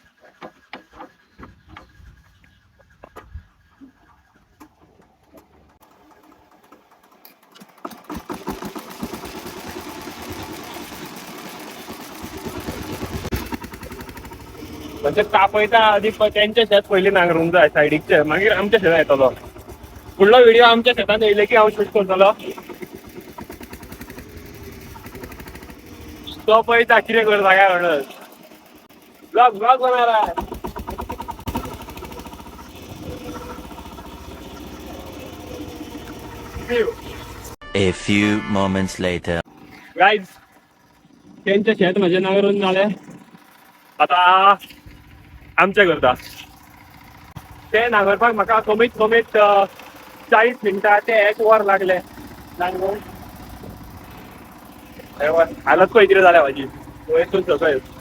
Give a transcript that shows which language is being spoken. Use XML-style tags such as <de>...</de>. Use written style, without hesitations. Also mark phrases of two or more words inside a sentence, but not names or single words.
<kok>म्हणजे तापयता आधी त्यांच्या शेत पयलीं नांगरूंक जाय सायडीकचे, मागीर आमच्या शेतान येतलो. फुडलो व्हिडिओ आमच्या शेतान येयले की हांव शूट करतलो. तो पळयता कितें करता काय म्हणून.</kok> <hi>ब्लॉग ब्लॉग बना रहा है.</hi> <en>A few moments later.</en> <kok>गाईज, त्यांचे शेत म्हजे नांगरून जाले. आता आमचे करता ते नांगरपाक म्हाका कमीत कमीत 40 मिनटां ते 1 वर लागले नांगरून. हालत पळय कितें जाल्या म्हाजी वयसून सकयल.</kok>